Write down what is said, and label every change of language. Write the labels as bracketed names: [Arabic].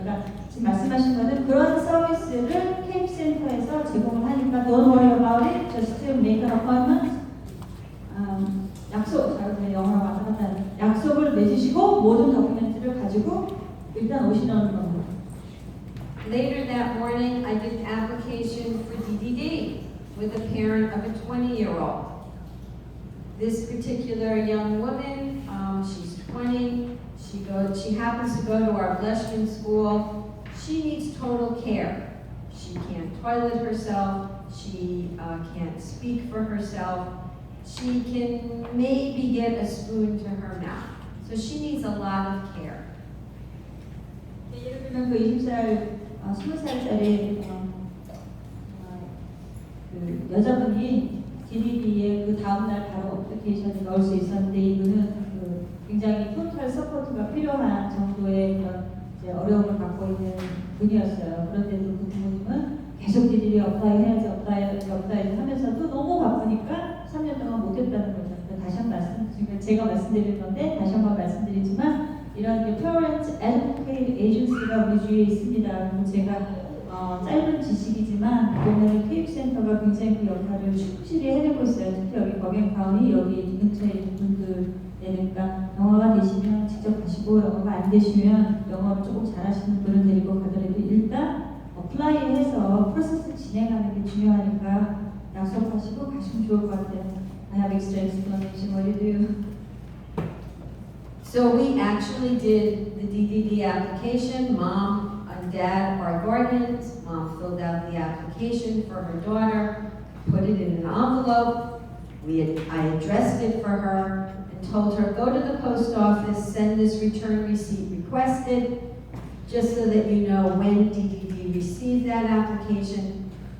[Korean] 그러니까 지금 말씀하신 거는 그런 서비스를 케이프 센터에서 제공을 하니까 [English] don't worry about it, just make an appointment. [Korean] 약속, 영어로 왔다 갔다 하는 약속을 맺으시고 모든 도큐멘트를 가지고 일단 오시는 겁니다. [English] Later that morning, I did an application for DDD with a parent of a 20-year-old. This particular young woman, she's 20. She happens to go to our Bleshman school. She needs total care. She can't toilet herself. She can't speak for herself. She can maybe get a spoon to her mouth. So she needs a lot of care. [Korean] 예를 들면 그 20살짜리 그 여자분이 DDD에 그 다음날 바로 어플리케이션을 넣을 수 있었는데 이분은 그 굉장히 토탈 서포트가 필요한 정도의 그런 이제 어려움을 갖고 있는 분이었어요. 그런데도 그 부모님은 계속 DDD 어플라이 해야지 하면서도 너무 바쁘니까 3년 동안 못했다는 거죠. 다시 한 번 제가 말씀드릴 건데 다시 한 번 말씀드리지만 이런 Parent Advocate Agency가 우리 주위에 있습니다. 그리고 제가 짧은 지식이지만 보면 케이프센터가 굉장히 그 역할을 충실히 해내고 있어요. 특히 여기 버겐카운티 여기 근처에 있는 분들에는 그러니까 영어가 되시면 직접 가시고 영어가 안 되시면 영어를 조금 잘하시는 분을 데리고 가더라도 일단 어플라이해서 프로세스 진행하는 게 중요하니까 약속하시고 가시면 좋을 것 같아요. [English] I have extra explanation what you do. So we actually did the DDD application. Mom and dad are guardians. Mom filled out the application for her daughter. put it in an envelope. I addressed it for her and told her, go to the post office, send this return receipt requested, just so that you know when DDD received that application.